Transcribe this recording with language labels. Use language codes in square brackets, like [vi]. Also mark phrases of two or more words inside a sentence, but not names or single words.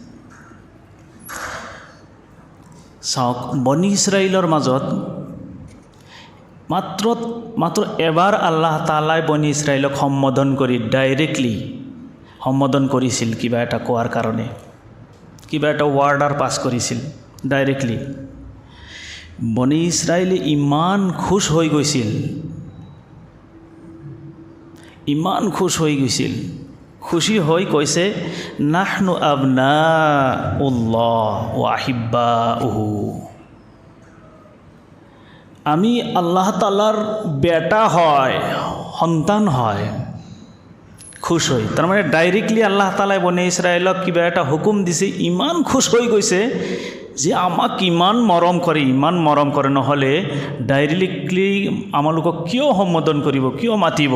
[as] চাওক, বনি ইছৰাইলৰ মাজত মাত্ৰ এবাৰ আল্লাহ তাআলাই বনি ইছৰাইলক সম্বোধন কৰি ডাইৰেক্টলি সম্বোধন কৰিছিল, কিবা এটা কোৱাৰ কাৰণে, কিবা এটা [en] order pass [as] কৰিছিল ডাইৰেক্টলি। বনি ইছৰাইলে ইমান খুশ হৈ গৈছিল, ইমান খুশ হৈ গৈছিল, খুশি হৈ কৈছে, [ar] نحن أبناء الله وأحباؤه, [as] আমি আল্লাহ তাআলাৰ বেটা হয়, সন্তান হয়। খুশ হৈ, তাৰমানে ডাইৰেক্টলি আল্লাহ তাআলাই বনি ইছৰাইলক কিবা এটা হুকুম দিছে, ইমান খুশ হৈ গৈছে যে আমাক ইমান মৰম কৰে, নহ'লে ডাইৰেক্টলি আমালোকক কিয় সম্বোধন কৰিব, কিয় মাতিব?